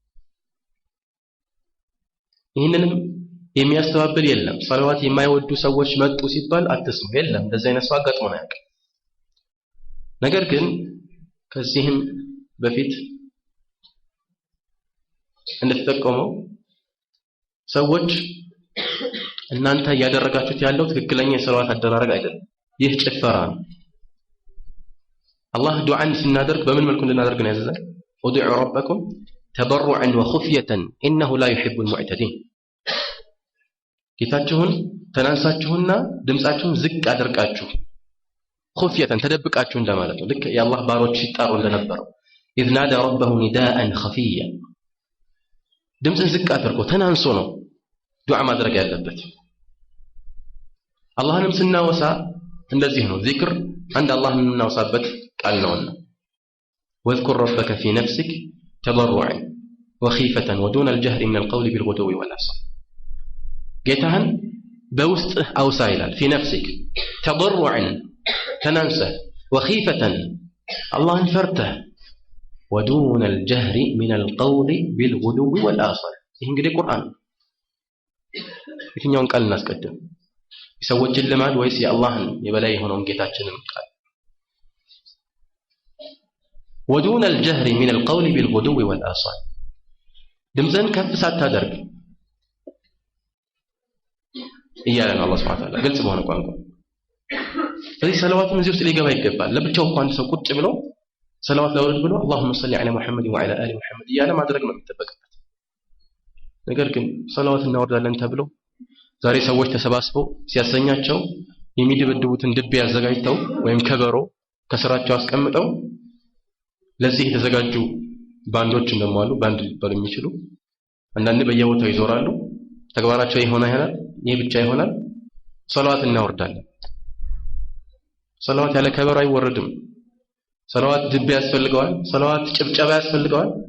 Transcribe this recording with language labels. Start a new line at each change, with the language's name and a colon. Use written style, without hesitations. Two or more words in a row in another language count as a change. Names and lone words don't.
Amharic: ይህንንም የሚያስተባብል የለም። ሰላዋት የማይወዱ ሰዎች መጡ ሲባል አትስሙ። የለም እንደዚህ አይነት ሰው አጋጥሞን አያውቅም። ነገር ግን ከዚህም በፊት እንደተጠቆመው ሰዎች እናንተ ያደረጋችሁት ያለው ትክክለኛ የሰላዋት አደራረግ አይደለም። ይህ ጭፈራ ነው። አላህ ዱዓን ስናደርግ በምን መልኩ እንድናደርግ ነው ያዘዘን?
Arabic: ادعوا ربكم تضرعا وخفية إنه لا يحب المعتدين።
Amharic: ጌታችሁን ተናንሳችሁና ድምጻችሁን ዝቅ አድርጋችሁ ኹፍየተን ተደብቃችሁ እንደማለት ነው። ልክ የአላህ ባሮች ሲጣሩ እንደነበረው
Arabic: إذ نادى ربه نداء خفيا
Amharic: ድምጽን ዝቅ አድርጎ ተናንሶ ነው ዱዓ ማድረግ ያለበት። አላህንም ስናወሳ እንደዚህ ነው። ዚክር አንድ አላህን እናወሳበት ቃል ነውና واذكر
Arabic: ربك في نفسك تضرعا وخيفة ودون الجهر من القول بالغدو والآصال
Amharic: ጌታህን በውስጥህ አውሳ ይላል።
Arabic: في نفسك تضرعا
Amharic: ተናንሰህ
Arabic: وخيفة
Amharic: አላህን ፈርተህ
Arabic: ودون الجهر من القول بالغدو والآصال
Amharic: ይህ እንግዲህ ቁርአን የትኛውን ቃል እናስቀድም? የሰዎችን ልማድ ወይስ የአላህን የበላይ የሆነውን ጌታችንን ቃል?
Arabic: ودون الجهر من القول بالغدو والآصال
Amharic: ድምፅን ከፍ ሳታደርግ እያለ ነው አላህ
Arabic: سبحانه وتعالى
Amharic: ግልጽ በሆነ ቋንቋ። ስለዚህ ሰላዋቱን እዚህ ውስጥ ሊገባ ይገባል። ለብቻው እንኳን ሰው ቁጭ ብሎ ሰላዋት ላውርድ ብሎ
Arabic: اللهم صل على محمد وعلى آل
Amharic: محمد እያለ ማድረግ ነው የሚጠበቅበት። ነገር ግን ሰላዋት እናወርዳለን ተብሎ ዛሬ ሰዎች ተሰባስበው ሲያሰኛቸው የሚደበድቡትን ድብ ያዘጋጅተው ወይም ከበሮ ከስራቸው አስቀምጠው ለዚህ የተዘጋጁ ባንዶች እንደማሉ ባንድ ሊባሉ የሚችሉ አንዳንዴ በየቦታው ይዞራሉ። ተግባራቸው ይሆናል። ይህ ብቻ ይሆናል። ሰላዋት እናወርዳለን። ሰላዋት ያለ ከበሮ አይወረድም። ሰላዋት ድብ ያስፈልገዋል። ሰላዋት ጭብጨባ ያስፈልገዋል።